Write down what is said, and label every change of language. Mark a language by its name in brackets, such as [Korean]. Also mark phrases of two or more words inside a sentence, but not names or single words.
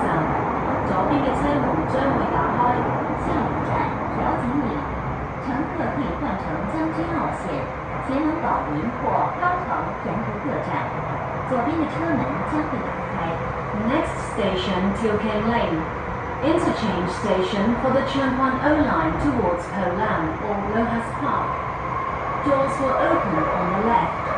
[Cantonese] 左邊嘅車門將會打開。下一站調景嶺，乘客可以換乘將軍澳線，前往寶林或康城沿途各站。左邊的車門將會打開。 [English] Next station, Tilking Lane. Interchange station for the Changwon O line towards Po Lam or Lohas Park. Doors will open on the left.